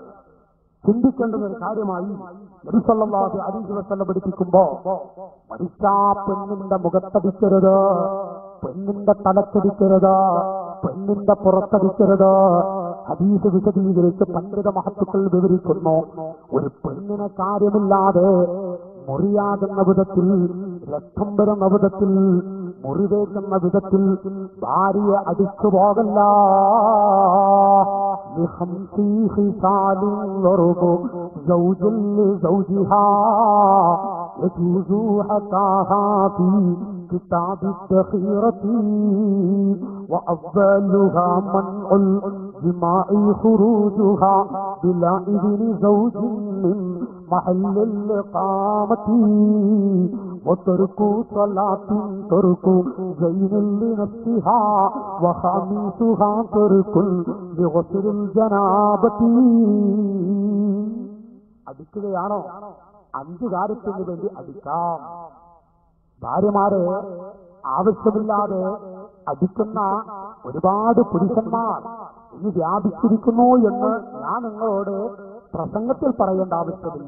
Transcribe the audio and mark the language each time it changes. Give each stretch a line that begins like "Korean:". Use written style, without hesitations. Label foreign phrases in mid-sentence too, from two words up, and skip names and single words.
Malayalam: ചിന്തിക്കേണ്ടുന്ന ഒരു കാര്യമായി നബി
Arabic: صلى الله عليه وسلم
Malayalam: പഠിപ്പിക്കുമ്പോ, മനുഷ്യ പെണ്ണിന്റെ മുഖത്തടിക്കരുത്, പെണ്ണിന്റെ തലക്കടിക്കരുത്, പെണ്ണിന്റെ പുറത്തടിക്കരുത്. ഹദീസ് വിശദീകരിച്ച് പണ്ഡിത മഹത്തുക്കൾ വിവരിക്കുന്നു, ഒരു പെണ്ണിനെ കാര്യമില്ലാതെ മുറിയാകുന്ന വിധത്തിൽ, രക്തം വരുന്ന വിധത്തിൽ, മുറിവേക്കുന്ന വിധത്തിൽ ഭാര്യയെ അടിച്ചു പോകല്ല.
Arabic: كتاب الذخيرة وأفضلها منع الجماع خروجها بلا إذن زوج من محل الإقامة وترك صلاة ترك زين لنفسها وخامسها ترك لغسل الجنابة.
Malayalam: അടിക്കുകയാണോ? 5 കാര്യത്തിന് വേണ്ടി അടിക്കാം. ഭാര്യമാരെ ആവശ്യമില്ലാതെ അടിക്കുന്ന ഒരുപാട് പുരുഷന്മാർ ഇനി വ്യാപിച്ചിരിക്കുന്നു എന്ന് ഞാൻ നിങ്ങളോട് പ്രസംഗത്തിൽ പറയേണ്ട ആവശ്യമില്ല.